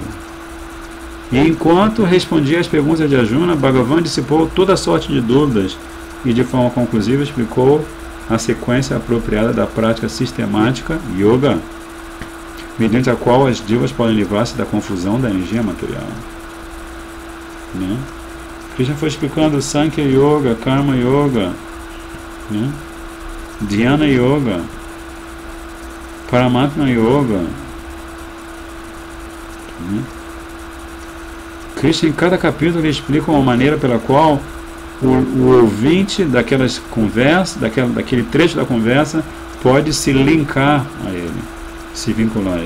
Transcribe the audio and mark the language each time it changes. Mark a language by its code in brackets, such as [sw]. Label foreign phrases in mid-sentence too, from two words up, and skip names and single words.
[pt] E enquanto respondia às perguntas de Arjuna, Bhagavan dissipou toda sorte de dúvidas e de forma conclusiva explicou a sequência apropriada da prática sistemática yoga, mediante a qual as divas podem livrar-se da confusão da energia material. Né? Krishna foi explicando Sankhya Yoga, Karma Yoga, né? Dhyana Yoga, Paramatma Yoga. Né? Krishna, em cada capítulo, ele explica uma maneira pela qual o ouvinte daquelas conversas, daquele trecho da conversa, pode se linkar a ele, se vincular a ele.